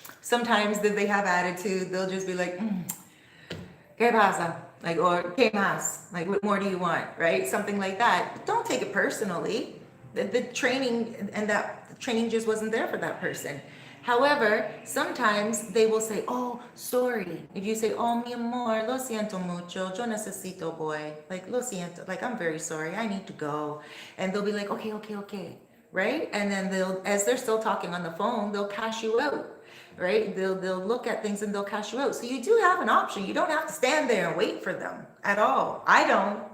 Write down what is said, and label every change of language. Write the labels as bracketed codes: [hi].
[en] Sometimes they have attitude. They'll just be like, [es] ¿qué pasa? [en] Like, or [es] ¿qué más? [en] Like, what more do you want? Right? Something like that. But don't take it personally. The training and that training just wasn't there for that person. However, sometimes they will say, oh, sorry. If you say, oh, [es] mi amor, lo siento mucho, yo necesito voy. [en] Like, [es] lo siento, [en] like, I'm very sorry, I need to go. And they'll be like, okay, right? And then as they're still talking on the phone, they'll cash you out, right? They'll look at things and they'll cash you out. So you do have an option. You don't have to stand there and wait for them at all. I don't.